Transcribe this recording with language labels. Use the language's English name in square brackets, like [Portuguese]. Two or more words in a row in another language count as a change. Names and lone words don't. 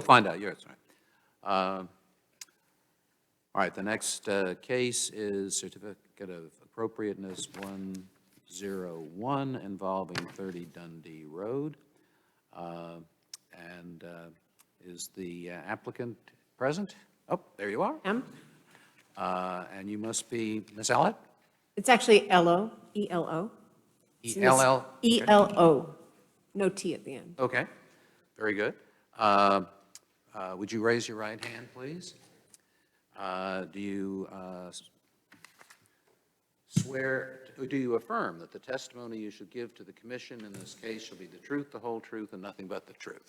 [English] find out, yeah, that's right. All right, the next case is Certificate of Appropriateness 101 involving 30 Dundee Road. And is the applicant present? Oh, there you are. And you must be Ms. Ellett? It's actually Elo, E-L-O. E-L-L? E-L-O, no T at the end. Okay, very good. Would you raise your right hand, please? Do you swear, or do you affirm that the testimony you should give to the commission in this case shall be the truth, the whole truth, and nothing but the truth?